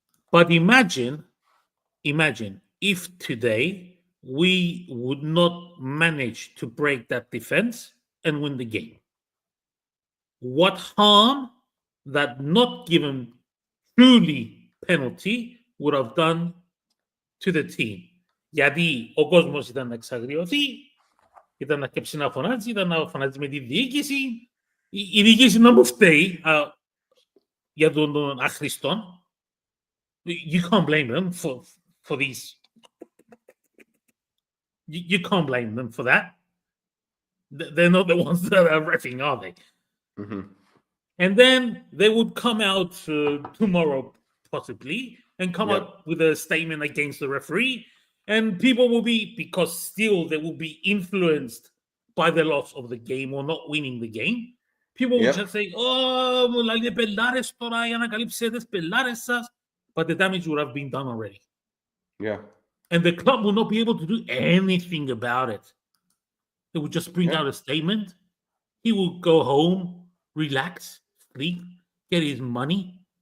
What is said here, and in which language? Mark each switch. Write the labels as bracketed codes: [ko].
[en] But imagine if today we would not manage to break that defense and win the game. What harm that not given truly penalty would have done to the team. [el] Γιατί ο κόσμος ήταν να εξαγριωθεί, ήταν να σκέψει να φωνάζει, ήταν να φωνάζει με τη διοίκηση. Η διοίκηση να μου φταίει για τον αχρηστόν. [en] You can't blame them for these. You can't blame them for that. They're not the ones that are reffing, are they? Mm-hmm. And then they would come out tomorrow, possibly, and come out with a statement against the referee. And people will be, because still they will be influenced by the loss of the game or not winning the game. People will just say, oh, like [el] πελάρες τώρα για να καλύψετε τις πελάρες σας. [en] But the damage would have been done already. Yeah. And the club will not be able to do anything about it. He would just bring out a statement. He would go home, relax, sleep, get his money.